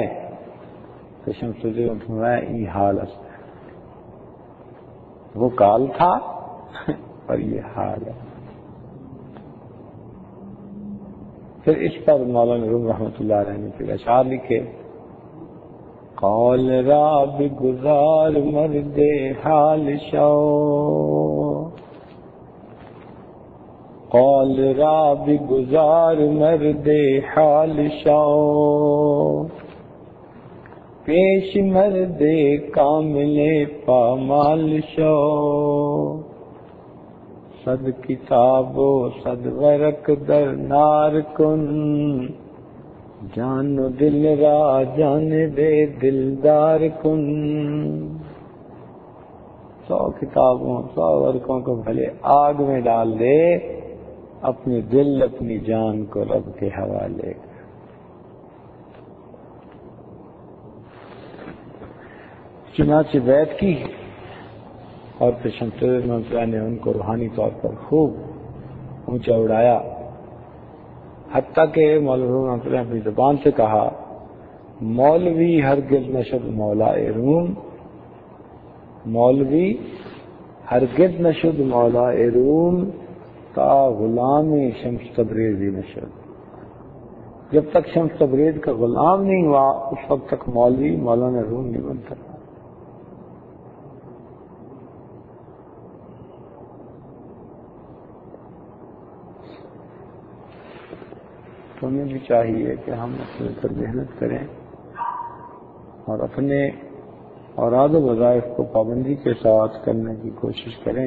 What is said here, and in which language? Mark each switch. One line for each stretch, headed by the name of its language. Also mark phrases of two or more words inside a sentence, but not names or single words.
Urdu: تو شمس تبریز نے فرمایا یہ حال است، وہ کال تھا اور یہ حال ہے. پھر اس پر مولانا روم رحمۃ اللہ علیہ نے پھر اشعار لکھے
Persian: قال را بگزار مرد حال شو، قال را بگزار مرد حال شو، پیش مرد کامل پامال شو، صد کتاب و صد ورق در نار کن، جان و دل را جانب دلدار کن.
Urdu: 100 کتابوں 100 ورقوں کو بھلے آگ میں ڈال دے، اپنی دل اپنی جان کو رب کے حوالے. چنانچہ بیعت کی اور پھر شمس تبریز رحمۃ اللہ نے ان کو روحانی طور پر خوب اونچا اڑایا، حتیٰ کہ مولانا روم رحمۃ اللہ نے اپنی زبان سے کہا
Persian: مولوی ہرگز نشد مولا روم، مولوی ہرگز نشد مولا روم تا غلام شمس تبریزی نشد.
Urdu: جب تک شمس تبریز کا غلام نہیں ہوا اس وقت تک مولوی مولانا روم نہیں بنتا. تو ہمیں بھی چاہیے کہ ہم اپنے پر محنت کریں اور اپنے اوراد و وظائف کو پابندی کے ساتھ کرنے کی کوشش کریں.